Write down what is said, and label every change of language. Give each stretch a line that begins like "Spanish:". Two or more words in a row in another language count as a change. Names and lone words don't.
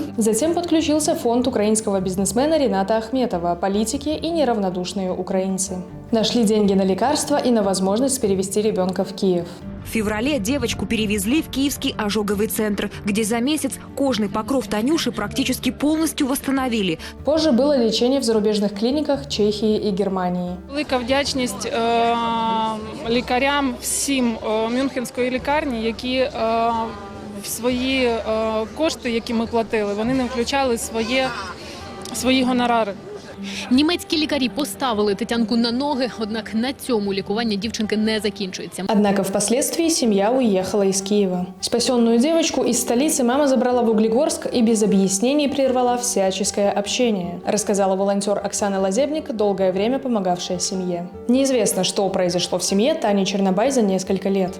Russian: Затем подключился фонд украинского бизнесмена Рената Ахметова, политики и неравнодушные украинцы. Нашли деньги на лекарства и на возможность перевести ребенка в Киев. В феврале девочку перевезли в Киевский ожоговый центр, где за месяц кожный покров Танюши практически полностью восстановили. Позже было лечение в зарубежных клиниках Чехии и Германии.
Ukrainian: Велика вдячність лікарям всім Мюнхенської лікарні, які в свої кошти, які ми платили, вони не включали свої гонорари. Німецькі лікарі поставили Тетянку на ноги, однак на цьому лікування дівчинки не закінчується.
Russian: Однако впоследствии семья уехала из Киева. Спасенную девочку из столицы мама забрала в Углегорск и без объяснений прервала всяческое общение, рассказала волонтер Оксана Лазебник, долгое время помогавшая семье. Неизвестно, что произошло в семье Тани Чернобай за несколько лет.